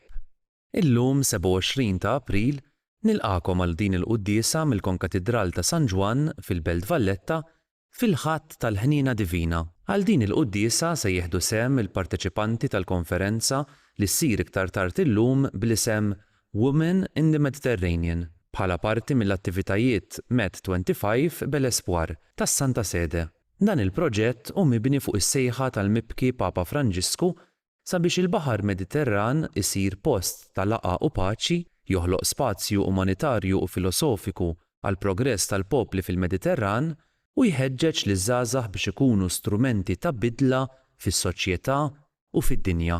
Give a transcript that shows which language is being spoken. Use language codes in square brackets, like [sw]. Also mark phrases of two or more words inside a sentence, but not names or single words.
[mt] Illum 27 ta' April nilqakom għal din il-quddiesa mill-Konkatedral ta' San Ġwan fil-Belt Valletta fil-ħatt tal-Ħnina Divina. Għal din il-quddiesa se jieħdu sehem il-parteċipanti tal-konferenza li ssir iktar tard illum bl-isem Women in the Mediterranean bħala parti mill-attivitajiet Med25 bel-Espoir tas-Santa Sede. Dan il-proġett hu mibni fuq is-sejħa tal-Mibki Papa Franġisku sabiex il-Baħar Mediterran isir post ta' laqgħa u paċi, joħloq spazju umanitarju u filosofiku għal progress tal-popli fil-Mediterran u jħeġġeġ liż-żgħażagħ biex ikunu strumenti ta' bidla fis-soċjetà u fid-dinja.